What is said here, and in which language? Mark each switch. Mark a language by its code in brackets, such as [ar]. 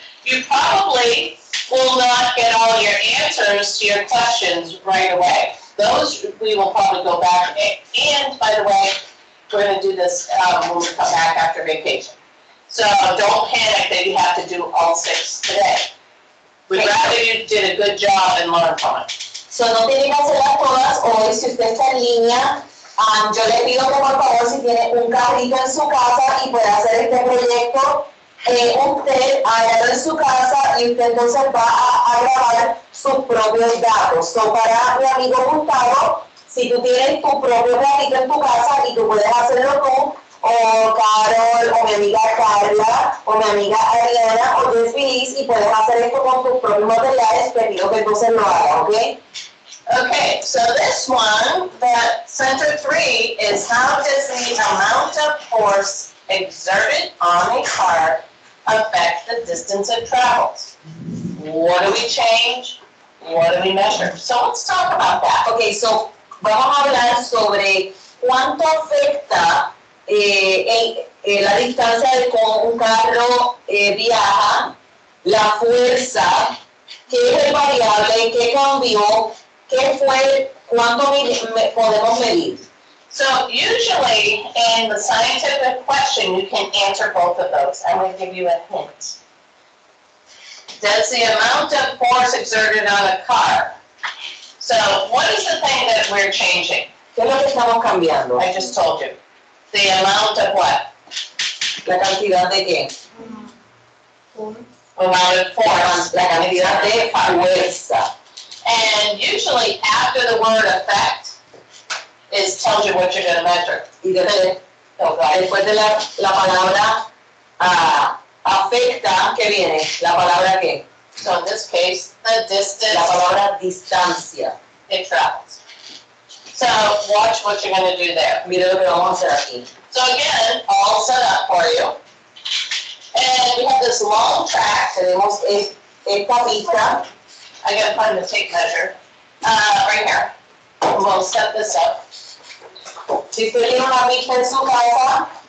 [en] You probably will not get all your answers to your questions right away. Those we will probably go back. And by the way, we're going to do this when we come back after vacation. So don't panic that you have to do all 6 today. We'd rather you did a good job and learn from it. [es] So no tiene que hacerlas todas hoy. Si usted está en línea, yo le pido que por favor, si tiene un carrito en su casa y puede hacer este proyecto, usted hágalo en su casa y usted entonces va a grabar sus propios datos. So para mi amigo Gustavo, si tú tienes tu propio carrito en tu casa y tú puedes hacerlo tú, o Carol, o mi amiga Carla, o mi amiga Ariana, o Jess Feliz, y puedes hacer esto con tus propios materiales, te pido que entonces lo hagas, ¿ok? [en] Okay, so this one, that center 3, is how does the amount of force exerted on a car affect the distance it travels? What do we change? What do we measure? So let's talk about that. [es] Okay, so vamos a hablar sobre cuánto afecta la distancia de cómo un carro viaja, la fuerza, qué es el variable, qué cambió, qué fue, cuánto podemos medir. [en] So usually in the scientific question, you can answer both of those. I'm going to give you a hint. Does the amount of force exerted on a car? So what is the thing that we're changing? [es] ¿Qué es lo que estamos cambiando? [en] I just told you. The amount of what? [es] La cantidad de qué? [en] Amount of force. [es] La cantidad de fuerza. [en] And usually after the word effect, it tells you what you're going to measure. [es] Y después de la palabra afecta, ¿qué viene? La palabra qué? [en] So in this case, the distance. [es] La palabra distancia. [en] It travels. So watch what you're going to do there. [es] Mira lo que vamos a hacer aquí. [en] So again, all set up for you. And we have this long track. [es] Tenemos esta pista. [en] I got to find the tape measure. Right here. We'll set this up. [es] Si usted tiene una pista en su casa,